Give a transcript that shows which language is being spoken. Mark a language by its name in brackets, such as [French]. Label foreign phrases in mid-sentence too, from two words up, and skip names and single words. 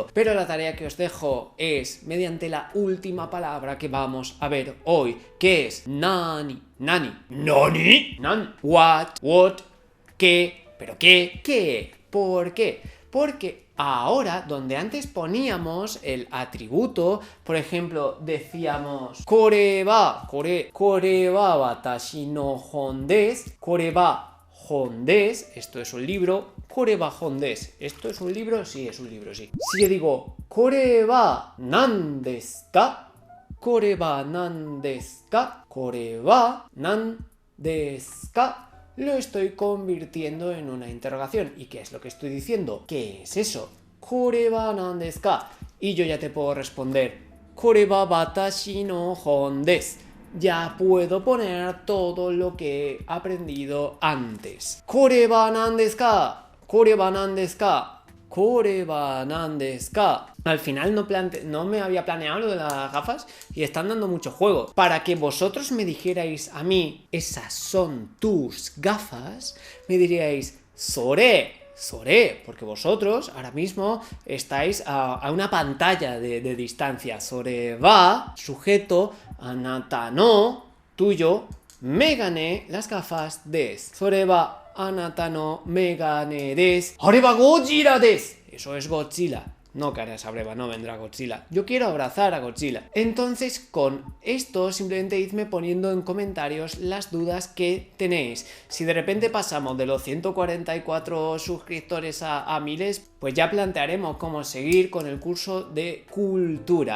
[Spanish] Pero la tarea que os dejo es mediante la última palabra que vamos a ver hoy, que es nani. Nani. ¿Nani? Nan. What. ¿Qué? ¿Pero qué? ¿Qué? ¿Por qué? Porque ahora, donde antes poníamos el atributo, por ejemplo, decíamos [Japanese] これは私の本です、これは本です, [Spanish] esto es un libro, [Japanese] これは本です, [Spanish] ¿esto es un libro? Sí, es un libro, sí. Si yo digo [Japanese] これは何ですか、これは何ですか、これは何ですか, [Spanish] lo estoy convirtiendo en una interrogación. ¿Y qué es lo que estoy diciendo? ¿Qué es eso? [Japanese] これは何ですか. [Spanish] Y yo ya te puedo responder [Japanese] これは私の本です. [Spanish] Ya puedo poner todo lo que he aprendido antes. [Japanese] これは何ですか。これは何ですか. これは何ですか. [Spanish] Al final no me había planeado lo de las gafas y están dando mucho juego. Para que vosotros me dijerais a mí, esas son tus gafas, me diríais, sore, porque vosotros ahora mismo estáis a una pantalla de distancia. [Japanese] それは, sujeto, あなたの, tuyo, megane, [Spanish] las gafas [Japanese] desu. それはあなたの眼鏡です. あれはゴジラです. [Spanish] Eso es Godzilla. No caerá esa breva, no vendrá Godzilla. Yo quiero abrazar a Godzilla. Entonces, con esto, simplemente idme poniendo en comentarios las dudas que tenéis. Si de repente pasamos de los 144 suscriptores a miles, pues ya plantearemos cómo seguir con el curso de cultura.